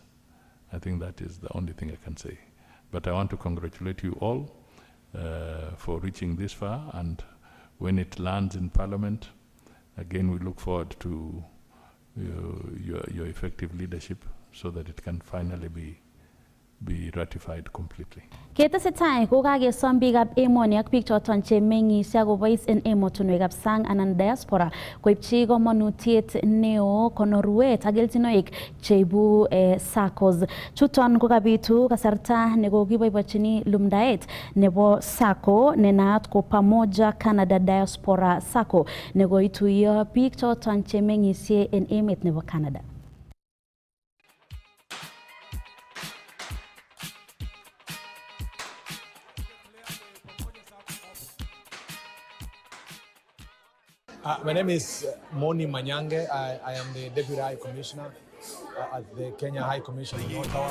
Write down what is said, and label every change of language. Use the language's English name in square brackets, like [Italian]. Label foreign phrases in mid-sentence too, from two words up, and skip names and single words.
[English] I think that is the only thing I can say. But I want to congratulate you all for reaching this far, and when it lands in Parliament, again we look forward to your effective leadership so that it can finally be ratified completely. [Kalenjin] Ketesetai kokakesom biikab emoni ak biik choton che meng'isye akobois en emotinwekab sang anan diaspora koipchi komonutiet neo konorwet ak kelchinoik cheibu SACCOs. Chuton kokabitu kasarta nekokiboibochini lumdaet nebo SACCO nenaat ko Pamoja Canada Diaspora SACCO nekoituiyo biik choton che meng'isye en emet nebo Canada. [English] My name is Moni Manyange. I am the Deputy High Commissioner at the Kenya High Commission in Ottawa.